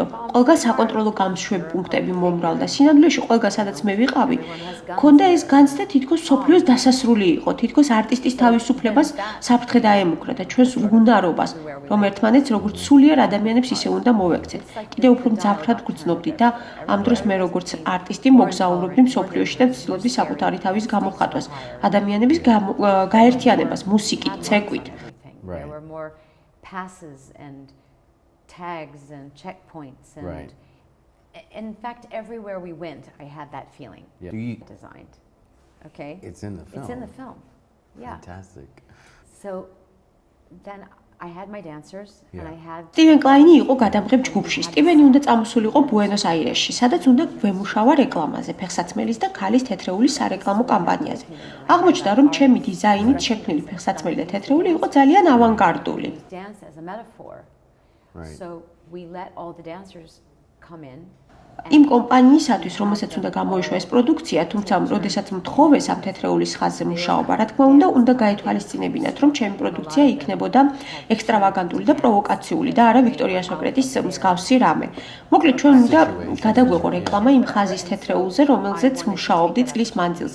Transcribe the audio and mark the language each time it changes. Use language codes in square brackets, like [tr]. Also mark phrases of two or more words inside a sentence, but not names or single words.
[ka] ყველგან საკონტროლო გამშვებ პუნქტები მომრავლდა. სინამდვილეში ყველგან, სადაც მე ვიყავი, ქონდა ეს განცდა თითქოს სოფლიოს დასასრული იყო, თითქოს არტისტის თავისუფლებას საფრთხე დაემუქრა და ჩვენს უნარობას, რომ ერთმანეთს როგორც სულიერ ადამიანებს ისე უნდა მოვექცეთ. კიდევ უფრო მძაფრად გვგრძნობდი და ამ დროს მე როგორც არტისტი მოგზაურობდი მსოფლიოში და ვცდილობდი საკუთარი თავის გამოხატვას, ადამიანების გაერთიანებას, მუსიკით, ცეკვით. [en] There were more passes and tags and checkpoints and Right. in fact everywhere we went I had that feeling. Yeah. Designed. Okay? It's in the film. It's in the film. Yeah. Fantastic. So then I had my dancers and I had [ka] სტივენ კლაინი იყო გადამღებ ჯგუფში. სტივენი უნდა წამოსულიყო ბუენოს აირესში, სადაც უნდა გვემუშავა რეკლამაზე, ფეხსაცმელის და ქალის თეთრეულის სარეკლამო კამპანიაზე. აღმოჩნდა, რომ ჩემი დიზაინით შექმნილი ფეხსაცმელი და თეთრეული იყო ძალიან ავანგარდული. [en] dance as a metaphor. Right. So we let all the dancers come in. [ka] იმ კომპანიისათვის, რომელსაც უნდა გამოიშვა ეს პროდუქცია, თუმცა როდესაც მთხოვეს ამ თეთრეულის ხაზზე მუშაობა, რა თქმა უნდა გაეთვალისწინებინათ, რომ ჩემი პროდუქცია იქნებოდა ექსტრავაგანტული და პროვოკაციული და არა ვიქტორია სოკრეტის მსგავსი რამე. მოკლედ, ჩვენ უნდა გადაგვეყო რეკლამა იმ ხაზის თეთრეულზე, რომელზეც მუშაობდი წლის მანძილზე.